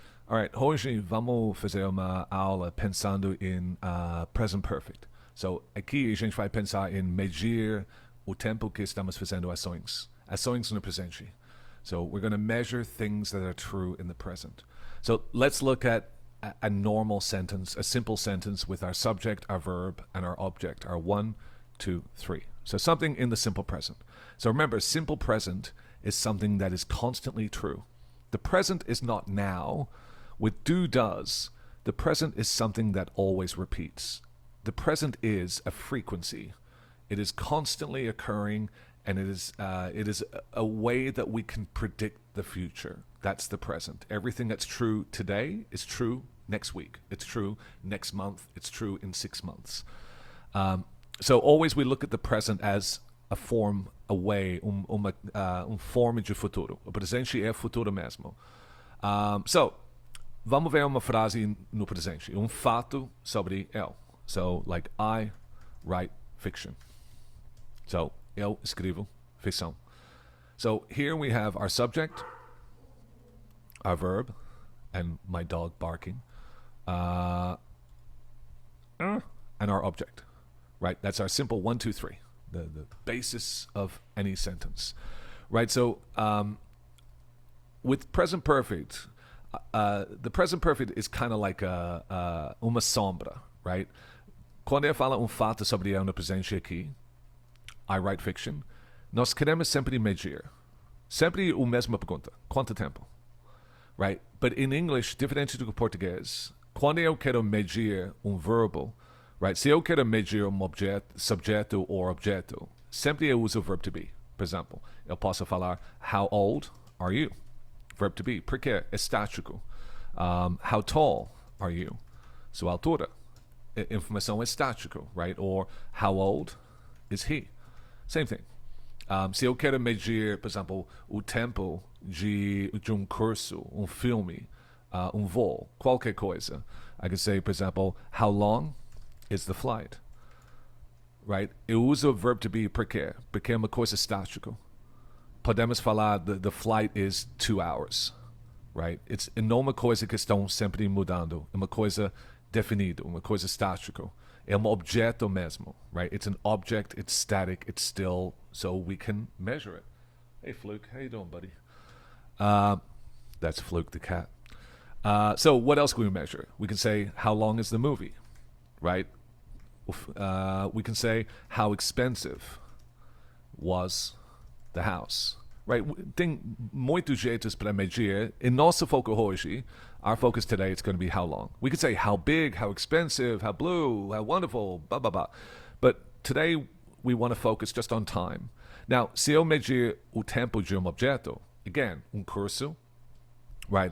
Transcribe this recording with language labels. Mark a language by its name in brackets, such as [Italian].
[Portuguese] Alright, hoje vamos fazer uma aula pensando em present perfect. So, aqui a gente vai pensar em medir o tempo que estamos fazendo ações. Ações no presente. [English] So, we're going to measure things that are true in the present. So, let's look at a normal sentence, a simple sentence with our subject, our verb, and our object, our one, two, three. So, something in the simple present. So, remember, simple present is something that is constantly true. The present is not now. With do does, the present is something that always repeats. The present is a frequency. It is constantly occurring, and it is a way that we can predict the future. That's the present. Everything that's true today is true next week. It's true next month. It's true in 6 months. So always we look at the present as a form, a way, [Portuguese] forma de futuro. O presente é futuro mesmo. So, vamos ver uma frase no presente. Fato sobre eu. [English] So, like, I write fiction. [Portuguese] So, eu escrevo ficção. [English] So, here we have our subject, our verb, and my dog barking, and our object. Right? That's our simple 1, 2, 3. The basis of any sentence. Right? So, with present perfect, the present perfect is kind of like [Portuguese] uma sombra, [English] right? [Portuguese] Quando eu falo fato sobre eu no presente aqui, [English] I write fiction, [Portuguese] nós queremos sempre medir. Sempre a mesma pergunta. Quanto tempo? Right? [English] But in English, [Portuguese] diferente do português, quando eu quero medir verbo, right? Se eu quero medir subjeto ou objeto, sempre eu uso o verb to be. Por exemplo, eu posso falar, [English] how old are you? [Portuguese] Verb to be, porque é estático. [English] How tall are you? [Portuguese] Sua altura. Informação é estático, right? [English] Or how old is he? Same thing. [Portuguese] Se eu quero medir, por exemplo, o tempo de curso, filme, voo, qualquer coisa, I can say, por exemplo, [English] how long is the flight? [Portuguese] Right? Eu uso o verb to be porque é uma coisa estática. Podemos falar [English] the flight is 2 hours, [Portuguese] right? Não é uma coisa que estão sempre mudando. É uma coisa definida, uma coisa estática. É um objeto mesmo, right? [English] It's an object, it's static, it's still, so we can measure it. Hey, Fluke, how you doing, buddy? That's Fluke the cat. So what else can we measure? We can say, how long is the movie, right? We can say, how expensive was the house, right? [Portuguese] Tem muitos jeitos para medir. [English] In [Portuguese] nosso foco hoje, [English] our focus today is going to be how long. We could say how big, how expensive, how blue, how wonderful, blah, blah, blah. But today, we want to focus just on time. [Portuguese] Now, se eu medir o tempo de objeto, again, curso, right?